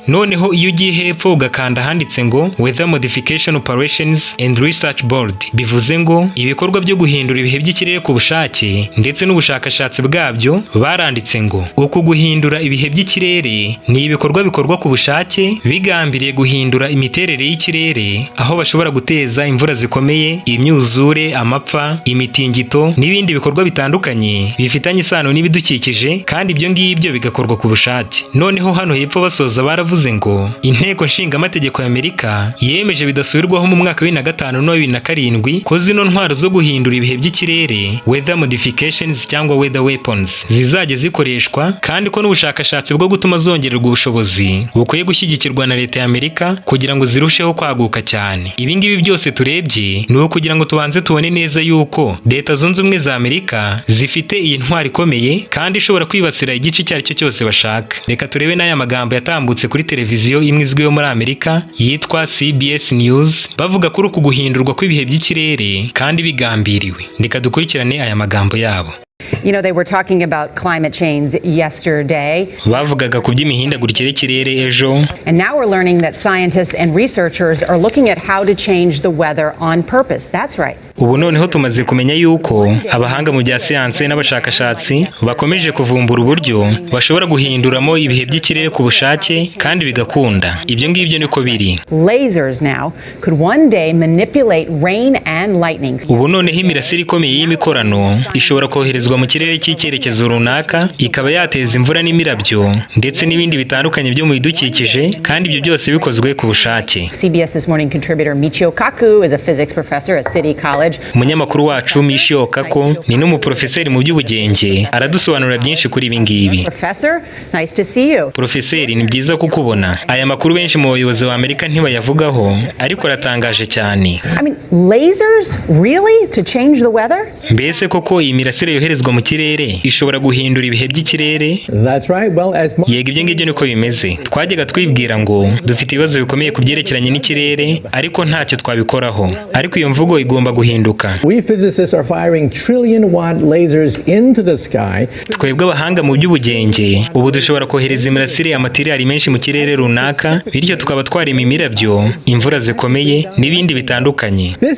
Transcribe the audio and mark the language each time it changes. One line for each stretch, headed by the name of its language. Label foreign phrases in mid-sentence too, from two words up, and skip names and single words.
Kinyarwanda: Noneho iyo ugiye hepfo ugakanda handitse ngo Weather Modification Operations and Research Board, bivuze ngo ibikorwa byo guhindura ibihe by'ikirere ku bushake ndetse n'ubushakashatsi bwabyo, baranditse ngo uku guhindura ibihe by'ikirere ni ibikorwa bikorwa ku bushake bigambiriye guhindura imiterere y'ikirere, aho bashobora guteza imvura zikomeye, imyuzure, amapfa, imitingito n'ibindi bikorwa bitandukanye bifitanye isano n'ibidukikije, kandi ibyo ngibyo bigakorwa ku bushake. Noneho hano hepfo basoza baravuze ngo inteko nshingamategeko y'Amerika yemeje bidasubirwaho mu mwaka wa 2005 no 2007 ko zino ntwaro zo guhindura ibihe by'ikirere,
English: weather modifications cyangwa weather weapons,
Kinyarwanda: zizajya zikoreshwa, kandi ko n'ubushakashatsi bwo gutuma zongererwa ubushobozi bukwiye gushyigikirwa na leta y'Amerika kugira ngo zirusheho kwaguka cyane. Ibi ngibi byose turebye ni uko kugira ngo tubanze tubone neza yuko leta zunze ubumwe za Amerika zifite iyi ntwaro ikomeye kandi ishobora kwibasira igice icyo ari cyo cyose bashaka. Reka turebe n'aya magambo yatambutse kuri televiziyo imwe izwiho muri Amerika yitwa CBS News, bavuga kuri uku guhindurwa kw'ibihe by'ikirere kandi bigambiriwe. Reka dukurikirane aya magambo yabo.
English: You know, they were talking about climate change yesterday.
Kinyarwanda: Bavugaga ku by'imihindagurikire y'ikirere ejo.
English: And now we're learning that scientists and researchers are looking at how to change the weather on purpose. That's right.
Kinyarwanda: Ubu noneho tumaze kumenya yuko abahanga mu bya siyanse n'abashakashatsi bakomeje kuvumbura uburyo bashobora guhinduramo ibihe by'ikirere ku bushake kandi bigakunda. Ibyo ngibyo niko biri.
English: Lasers now could one day manipulate rain and lightning.
Kinyarwanda: Ubu noneho imirasire ikomeye y'imikorano ishobora koherezwa mu kirere cy'icyerekezo runaka, ikaba yateza imvura n'imirabyo ndetse n'ibindi bitandukanye byo mu bidukikije, kandi ibyo byose bikozwe ku bushake.
English: CBS This Morning contributor Michio Kaku is a physics professor at City College.
Kinyarwanda: Umunyamakuru wacu Michio Kaku ni n'umuprofeseri mu by'ubugenge, aradusobanurira byinshi kuri ibi ngibi.
English: Professor, nice to see you.
Kinyarwanda: Profeseri, ni byiza kukubona. Aya makuru benshi mu bayobozi ba Amerika ntibayavugaho, ariko aratangaje cyane.
English: I mean, lasers really to change the weather?
Kinyarwanda: Mbese koko iyi mirasire yoherezwa mu kirere ishobora guhindura ibihe by'ikirere? Yego, ibyo ngibyo niko bimeze. Twajyaga twibwira ngo dufite ibibazo bikomeye ku byerekeranye n'ikirere, ariko ntacyo twabikoraho. Ariko iyo mvugo igomba guhinduka. Twebwe abahanga mu by'ubugenge ubu dushobora kohereza imirasire ya materiali menshi mu kirere runaka, bityo tukaba twarema imirabyo, imvura zikomeye n'ibindi bitandukanye.